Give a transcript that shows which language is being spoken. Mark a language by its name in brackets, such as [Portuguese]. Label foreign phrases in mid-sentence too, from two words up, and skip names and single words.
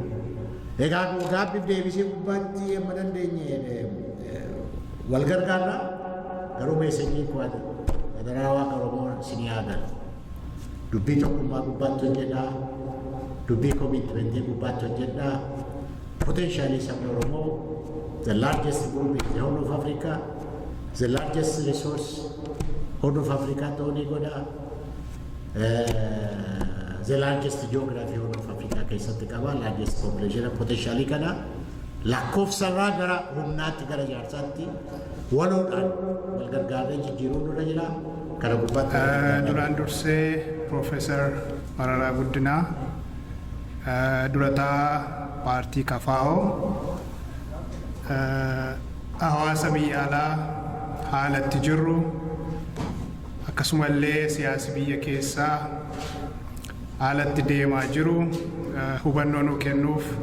[Oromo] Egaa gaabbiif deebisee gubbaatti amma dandeenye wal gargaarra garuu meeshaanii kuwaati federaalaa Waaqa Oromoo isinii aadan dubbii tokkummaa gubbaatti hojjedhaa dubbii komitmentii gubbaatti hojjedhaa potentially sabni Oromoo [English] the largest group in the whole of Africa the largest resource whole of Africa [Oromo] ta'uu ni godha [English] the largest geography whole of Africa [Oromo] keessatti qaba [English] largest population [Oromo] potentially kana lakkoofsarraa gara humnaatti gara jaarsaatti waloodhaan wal gargaaree jijjiiruun irra jira kana gubbaatti duraan dursee Profeesar Mararaa Guddinaa durataa paartii KFO hawaasa biyya alaa haalatti jirru akkasumallee siyaasa biyya keessaa haalatti deemaa jiru hubannoo nu kennuuf